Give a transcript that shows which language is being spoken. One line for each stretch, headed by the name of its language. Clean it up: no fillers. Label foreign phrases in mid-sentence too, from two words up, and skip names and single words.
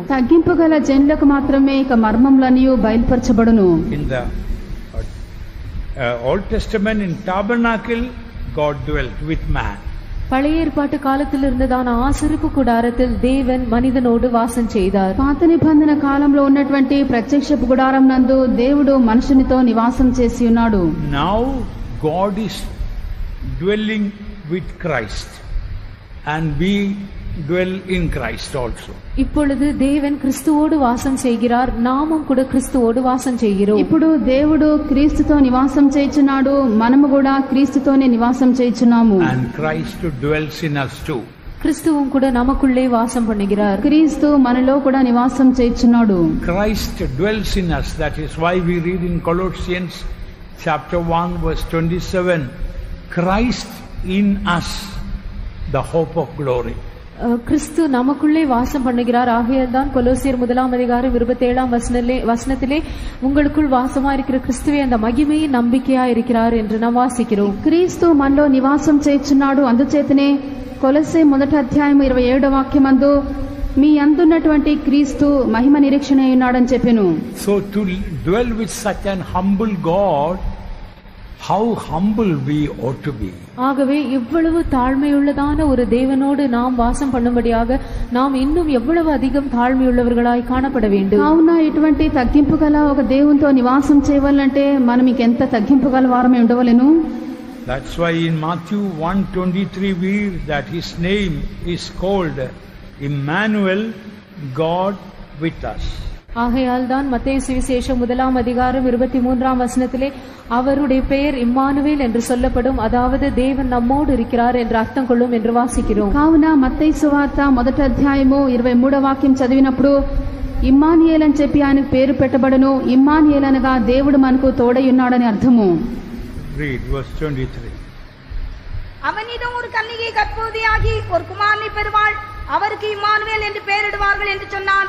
Telugu: తగ్గింపుగల జనులకు మాత్రమే ఇక మర్మములన్నీ బయలుపరచబడును.
English: In the Old Testament, in tabernacle, God dwelt with man.
Tamil: பழைய ஏற்பாட்டு காலத்தில் இருந்ததான ஆசரிப்பு கூடாரத்தில் தேவன் மனிதனோடு வாசம் செய்தார்.
Telugu: పాత నిబంధన కాలంలో ఉన్నటువంటి ప్రత్యక్ష గుడారం నందు దేవుడు మనుషునితో నివాసం చేసి ఉన్నాడు.
English: Now God is dwelling with Christ and we dwell in Christ also.
Tamil: இப்பொழுது தேவன் கிறிஸ்துவோடு வாசம் செய்கிறார், நாமும் கூட கிறிஸ்துவோடு வாசம் செய்கிறோம்.
Telugu: ఇప్పుడు దేవుడు క్రీస్తుతో నివాసం చేయుచున్నాడు, మనము కూడా క్రీస్తుతోనే నివాసం చేయుచున్నాము.
English: And Christ dwells in us too.
Tamil: கிறிஸ்துவும் கூட நமக்குள்ளே வாசம் பண்ணுகிறார்.
Telugu: క్రీస్తు మనలో కూడా నివాసం చేయుచున్నాడు.
English: Christ dwells in us. That is why we read in Colossians chapter 1 verse 27, Christ in us, the hope of glory.
Tamil: கிறிஸ்து நமக்குள்ளே வாசம் பண்ணுகிறார். ஆகையால் தான் கொலோசியர் 1:27 வசனத்திலே உங்களுக்குள் வாசமா இருக்கிற கிறிஸ்துவே அந்த மகிமையின் நம்பிக்கையா இருக்கிறார் என்று நாம் வாசிக்கிறோம்.
Telugu: క్రీస్తు మనలో నివాసం చేయుచున్నాడు. అందుచేతనే కొలొస్సే 1:27 మీ అందున్నటువంటి క్రీస్తు మహిమ నిరీక్షణ ఉన్నాడని చెప్పెను.
English: So to dwell with such an humble God, how humble we ought to be.
Tamil: ஆகவே இவ்வளவு தாழ்மையுள்ளதான ஒரு தேவனோடு நாம் வாசம் பண்ணும்படியாக நாம் இன்னும் எவ்வளவு அதிகம் தாழ்மையுள்ளவர்களாய் காணப்பட வேண்டும்.
Telugu: కావున ఇటువంటి తగ్గింపు గల ఒక దేవునితో నివాసం చేయవాలంటే మనం ఇంకెంత తగ్గింపు గల వారమే ఉండవలెను.
English: That's why in Matthew 1:23 we read that his name is called Emmanuel, God with us.
Tamil: ஆகையால் தான் மத்தேயு சுவிசேஷம் 1:23 அவருடைய பெயர் இம்மானுவேல் என்று சொல்லப்படும், அதாவது தேவன் நம்மோடு இருக்கிறார் என்று அர்த்தம் கொள்ளும் என்று வாசிக்கிறோம்.
Telugu: కావున మత్తయి సువార్త 1:23 చదివినప్పుడు ఇమ్మానుయేల్ అని చెప్పి ఆయనకు పేరు పెట్టబడను. ఇమ్మానుయేల్ అనగా దేవుడు మనకు తోడై ఉన్నాడని అర్థము.
English: Read verse 23.
Tamil: அவனிடம் ஒரு கன்னிகை கர்ப்பவதியாகி ஒரு குமாரனை பெறுவாள், அவருக்கு இம்மானுவேல் என்று பெயரிடுவார்கள் என்று சொன்னான்.